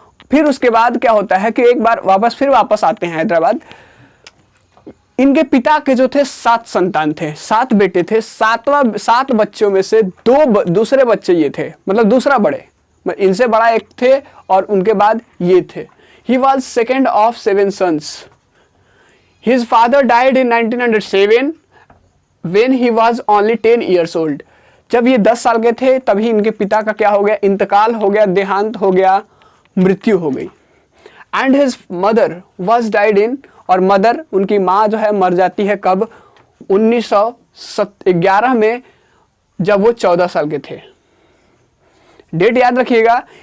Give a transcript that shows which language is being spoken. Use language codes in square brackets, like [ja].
[hi] फिर उसके बाद क्या होता है कि एक बार वापस आते हैं हैदराबाद। इनके पिता के जो थे 7 संतान थे, 7 बेटे थे। 7 बच्चों में से 2 दूसरे बच्चे ये थे, मतलब दूसरा बड़े, इनसे बड़ा एक थे, और उनके बाद ये थे। [en] He was second of 7 sons. His father died in 1907 when he was only 10 years old. जब ये 10 साल के थे, तभी इनके पिता का क्या हो गया, इंतकाल हो गया, देहांत हो गया, मृत्यु हो गई। And his mother was died in, [hi] और मदर, उनकी माँ जो है, मर जाती है कब, 1911 में, जब वो 14 साल के थे। डेट याद रखिएगा।